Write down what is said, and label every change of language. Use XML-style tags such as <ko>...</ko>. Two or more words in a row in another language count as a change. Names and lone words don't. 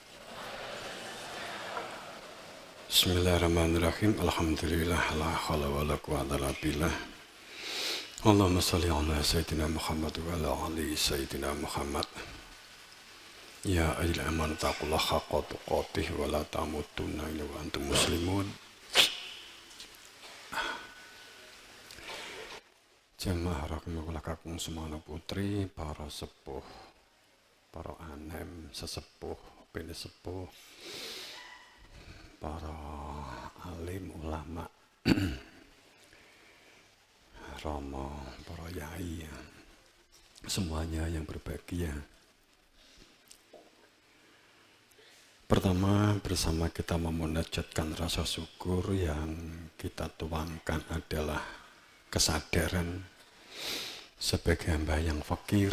<ar>بسم الله الرحمن الرحيم. الحمد لله لا حول ولا قوة إلا بالله. اللهم صل على سيدنا محمد وعلى آل سيدنا محمد. يا أيها آمنوا اتقوا الله حق تقاته ولا تموتن إلا وأنتم مسلمون. جماعة رحمكم الله</ar> <jv>kakung semono putri, para sepuh, para anem, sesepuh, penesepuh, para alim ulama, Rama, para yai,</jv> <id>semuanya yang berbahagia. Pertama, bersama kita memunajatkan rasa syukur yang kita tuangkan adalah kesadaran sebagai hamba yang fakir.</id>